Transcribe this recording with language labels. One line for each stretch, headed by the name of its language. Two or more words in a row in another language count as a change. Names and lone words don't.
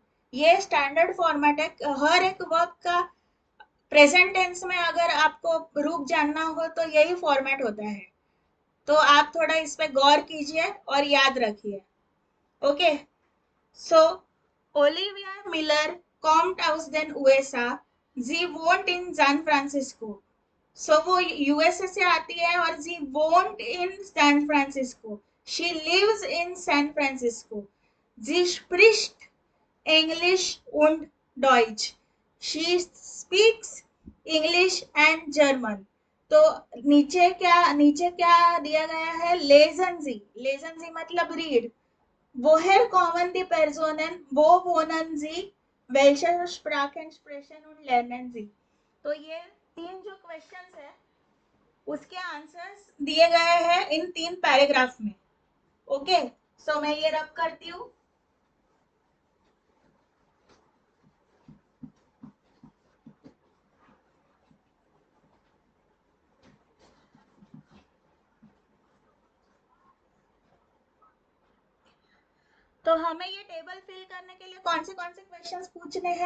Hindi: ये स्टैंडर्ड फॉर्मेट है। हर एक वर्ब का प्रेजेंट टेंस में अगर आपको रूप जानना हो तो यही फॉर्मेट होता है। तो आप थोड़ा इस पे गौर कीजिए और याद रखिए।
English: okay, so
German: Olivia Miller kommt aus den USA. Sie wohnt in San Francisco.
Hindi: सो वो यूएसए से आती है
German: और Sie wohnt in San Francisco,
English: she lives in San Francisco,
German: Sie spricht English und Deutsch.
English: She speaks English and German.
Hindi: तो नीचे क्या दिया गया है?
German: lesen Sie, lesen Sie
Hindi: मतलब रीड।
German: Woher kommen die Personen? Wo wohnen sie? Welche Sprachen sprechen und lernen sie?
Hindi: तो ये तीन जो क्वेश्चंस है उसके आंसर्स दिए गए हैं इन तीन पैराग्राफ में।
English: okay, so
Hindi: मैं ये रब करती हूँ। तो हमें ये टेबल फिल करने के लिए कौन से क्वेश्चंस पूछने हैं?